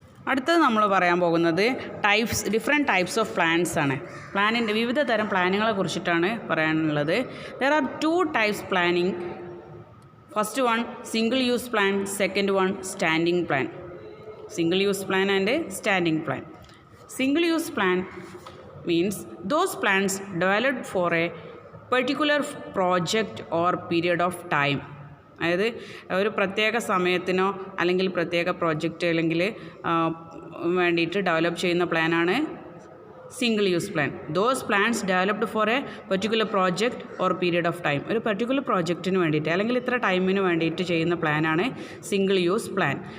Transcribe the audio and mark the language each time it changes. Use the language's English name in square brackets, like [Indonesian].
[Malayalam] അടുത്തത് നമ്മൾ പറയാൻ പോകുന്നത് [English] different types of plans [Malayalam] ആണ്. പ്ലാനിൻ്റെ വിവിധ തരം പ്ലാനുകളെ കുറിച്ചിട്ടാണ് പറയാനുള്ളത്. [English] There are 2 types planning. First one single use plan, second one standing plan. Single use plan and standing plan. Single use plan means those plans developed for a particular project or period of time. [Malayalam] അതായത് ഒരു പ്രത്യേക സമയത്തിനോ അല്ലെങ്കിൽ പ്രത്യേക project അല്ലെങ്കിൽ വേണ്ടിയിട്ട് develop ചെയ്യുന്ന പ്ലാനാണ് single use plan. [English] Those plans developed for a particular project or period of time. [Malayalam] ഒരു പെർട്ടിക്കുലർ പ്രോജക്റ്റിന് വേണ്ടിയിട്ട് അല്ലെങ്കിൽ ഇത്ര ടൈമിന് വേണ്ടിയിട്ട് ചെയ്യുന്ന പ്ലാനാണ് സിംഗിൾ യൂസ് പ്ലാൻ.